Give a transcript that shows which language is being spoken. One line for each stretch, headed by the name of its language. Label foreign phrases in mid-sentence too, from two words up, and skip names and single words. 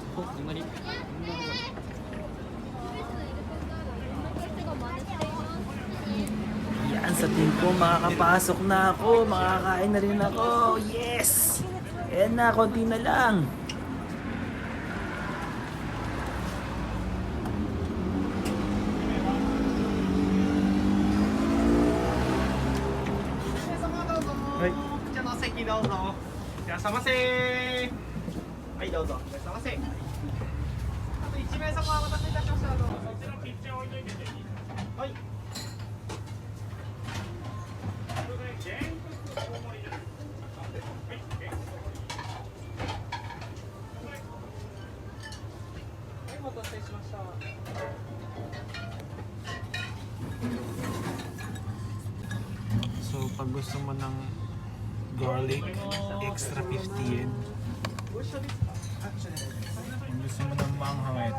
Filipino: Yan, sa tingin ko makakapasok na ako, makakain na rin ako. Yes! Ayan na, konti na lang. Ay,
Japanese: こちらのお席どうぞ。いらっしゃいませ。はい、どうぞ。いらっしゃいませ。あと1名様お待たせいたしました。そちらピッチャー置いといてね。はい。お待たせしました。
Filipino: so pag gusto mo ng garlic, extra 50 yen. Kung gusto mo ng manghang, ito.